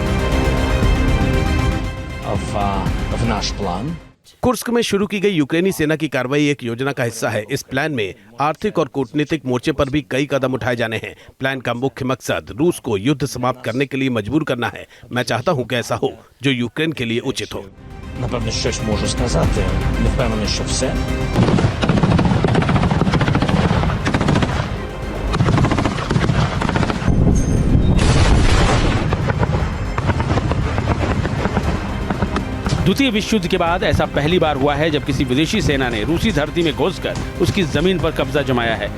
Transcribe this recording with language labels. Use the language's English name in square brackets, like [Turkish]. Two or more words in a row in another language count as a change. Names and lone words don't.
[Hindi] कुर्स्क में शुरू की गई यूक्रेनी सेना की कार्रवाई एक योजना का हिस्सा है। इस प्लान में आर्थिक और कूटनीतिक मोर्चे पर भी कई कदम उठाए जाने हैं। प्लान का मुख्य मकसद रूस को युद्ध समाप्त करने के लिए मजबूर करना है। मैं चाहता हूं कि ऐसा हो जो यूक्रेन के लिए उचित हो। [Ukrainian] Напевно, щось можу сказати. Не впевнений, що все. [Hindi] द्वितीय विश्व युद्ध के बाद ऐसा पहली बार हुआ है जब किसी विदेशी सेना ने रूसी धरती में घुसकर उसकी जमीन पर कब्जा जमाया है।